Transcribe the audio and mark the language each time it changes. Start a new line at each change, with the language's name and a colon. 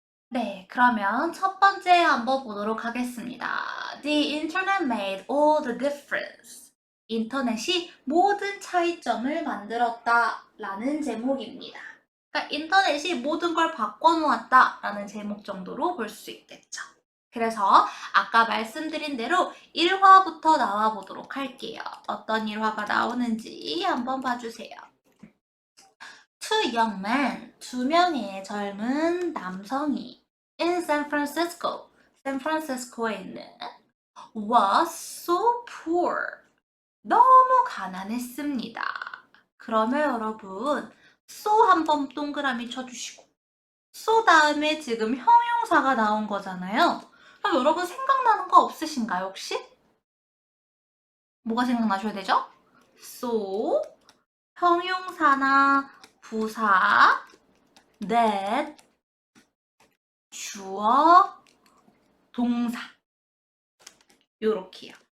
Korean: 네, 그러면 첫 번째 한번 보도록 하겠습니다.
English: The internet made all the difference.
Korean: 인터넷이 모든 차이점을 만들었다 라는 제목입니다. 그러니까 인터넷이 모든 걸 바꿔놓았다 라는 제목 정도로 볼 수 있겠죠. 그래서 아까 말씀드린 대로 1화부터 나와 보도록 할게요. 어떤 1화가 나오는지 한번 봐주세요.
English: Two young men,
Korean: 2명의 젊은 남성이
English: in San Francisco,
Korean: 샌프란시스코에 있는
English: was so poor.
Korean: 너무 가난했습니다. 그러면 여러분 so 한번 동그라미 쳐주시고 so 다음에 지금 형용사가 나온 거잖아요. 그럼 여러분 생각나는 거 없으신가요 혹시? 뭐가 생각나셔야 되죠? so 형용사나 부사 that 주어 동사 요렇게요.